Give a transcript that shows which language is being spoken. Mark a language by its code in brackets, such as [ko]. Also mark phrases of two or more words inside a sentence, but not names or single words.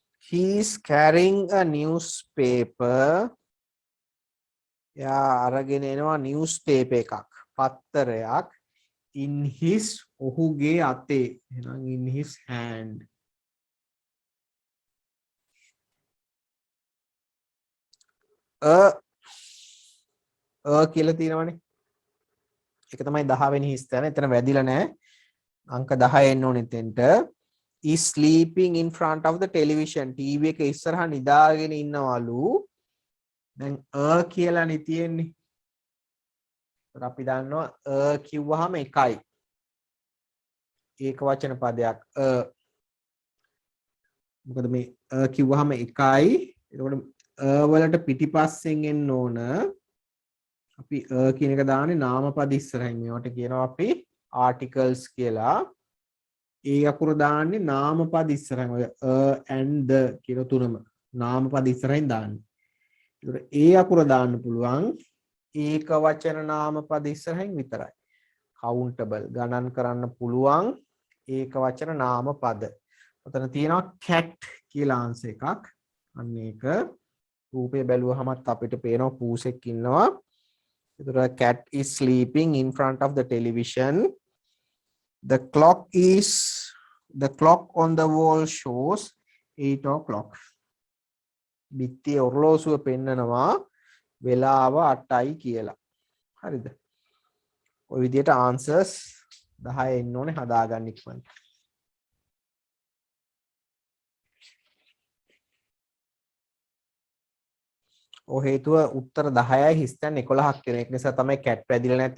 [en] he is carrying a newspaper. [si] යා අරගෙන එනවා newspaper එකක් පත්තරයක් [en] in his [si] ඔහුගේ අතේ එහෙනම් [en] in his hand. [si] කියලා තියෙනවනේ. ඒක තමයි 10 වෙනි හිස් තැන. එතන වැදිලා නැහැ. අංක 10 එන්න ඕනේ එතෙන්ට. [en] is sleeping in front of the television. [si] TV එක ඉස්සරහා නිදාගෙන ඉන්නවලු. දැන් කියලානේ තියෙන්නේ. ඒත් අපි දන්නවා කිව්වහම එකයි. ඒක වචන පදයක් මොකද මේ කිව්වහම එකයි. එතකොට වලට පිටිපස්සෙන් එන්න ඕන. අපි කියන එක දාන්නේ නාමපද ඉස්සරහින්. මේවට කියනවා අපි articles කියලා. ඒ අකුර දාන්නේ නාමපද ඉස්සරහින්. ඔය [en] and the [si] කියන තුනම නාමපද ඉස්සරහින් දාන්නේ. ඒකට ඒ අකුර දාන්න පුළුවන් ඒක වචන නාමපද ඉස්සරහින් විතරයි. countable ගණන් කරන්න පුළුවන් ඒක වචන නාමපද. ඔතන තියෙනවා cat කියලා ආන්සර් එකක්. අන්න ඒක රූපේ බැලුවහමත් අපිට පේනවා පූසෙක් ඉන්නවා. [en] ඒතර cat is sleeping in front of the television. The clock on the wall shows 8 o'clock. [si] බිත්තියේ ඔරලෝසුව පෙන්නනවා වෙලාව 8යි කියලා. හරිද? ඔය විදිහට ආන්සර්ස් 10 එන්න ඕනේ හදාගන්න ඉක්මනට. ඔය හේතුව උත්තර 10යි හිස්තැන් 11ක් කියන එක නිසා තමයි කැට් පැදිලා නැත්තේ.